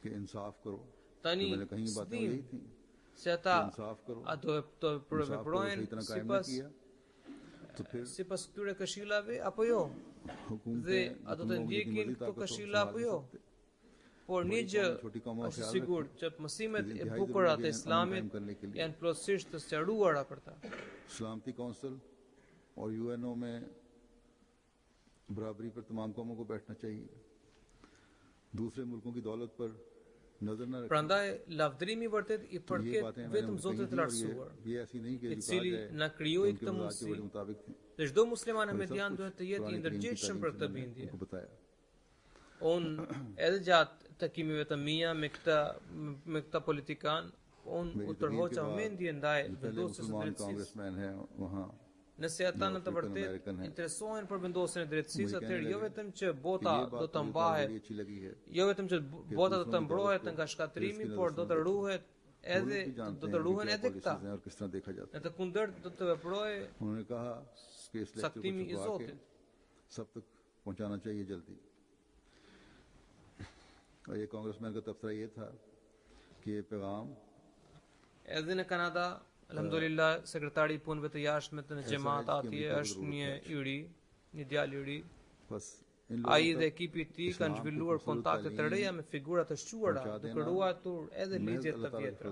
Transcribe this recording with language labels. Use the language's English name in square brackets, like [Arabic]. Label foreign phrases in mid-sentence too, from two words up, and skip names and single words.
[Albanian] Tani, s'dim se ata a do të veprojnë sipas këtyre këshillave apo jo, dhe a do të ndjekin këto këshilla apo jo. Por një gjë është sigurt që mësimet e bukura të Islamit janë plotësisht të sqaruara për ta. [Urdu] سلامتی کونسل اور یو این او میں برابری پر تمام قوموں کو بیٹھنا چاہیے دوسرے ملکوں کی دولت پر نظر نہ رکھیں [Albanian] Prandaj lavdërimi i vërtet i përket vetëm Zotit të lartësuar, i cili na krijoi këtë mundësi. Dhe çdo musliman ahmedian duhet të jetë i ndërgjegjshëm për këtë bindje. Unë edhe gjatë takimeve të mia me këta politikan unë u tërhoqa mendje ndaj vendosjes së drejtësisë. Nëse ata në të vërtetë interesohen për vendosjen e drejtësisë, atëherë jo vetëm që bota do të mbahet, jo vetëm që bota do të mbrohet nga shkatrimi, por do të ruhen edhe këta. Në të kundërt do të veprojë caktimi i Zotit. [Urdu] سب تک پہنچانا چاہیے جلدی اور یہ کانگریس مین کا تبصرہ یہ تھا کہ یہ پیغام [Albanian] Edhe në Kanada, alhamdulillah, sekretari i punëve të jashtme të në xhamat atje është një i ri, një djalë i ri. Ai dhe ekipi i tij kanë zhvilluar kontakte të reja me figura të shquara, duke ruajtur edhe ligjet të vjetra.